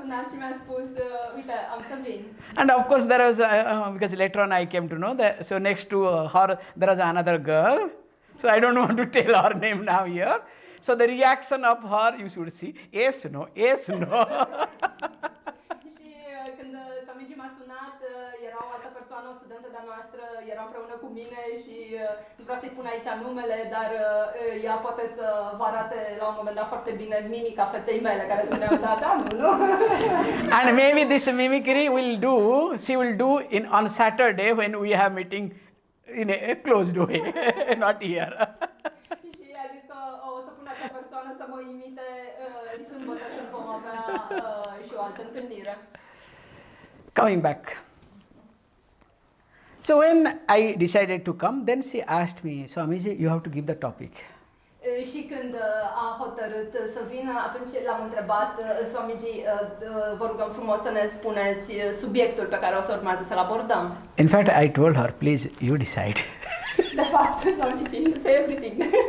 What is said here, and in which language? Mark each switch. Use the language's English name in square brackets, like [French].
[Romanian] Și mi-a spus, uite, am să vin. [English] And of course there was, because later on I came to know that, so next to her there was another girl, so I don't want to tell her name now here. So the reaction of her, you should see, yes, no, yes, no. [Romanian] Și când Swamiji m-a sunat, era o altă persoană, o studentă de-a noastră, era împreună cu mine și nu vreau să-i spun aici numele, dar ea poate să vă arate la un moment dat foarte bine mimica feței mele, care spunea, da, nu. [English] And maybe this mimicry she will do on Saturday when we have meeting in a closed way, not here. [Romanian] Și a zis că o să pun acea persoană să mă imite sâmbătă când vom avea și o altă întâlnire. [English] Coming back. So when I decided to come, then she asked me, Swamiji, you have to give the topic. [Romanian] Și când a hotărât să vină, atunci l-am întrebat, Swamiji, vă rugăm frumos să ne spuneți subiectul pe care o să urmează să-l abordăm. [English] In fact, I told her, please, you decide. [Romanian] De fapt, [English] Swamiji, you say everything.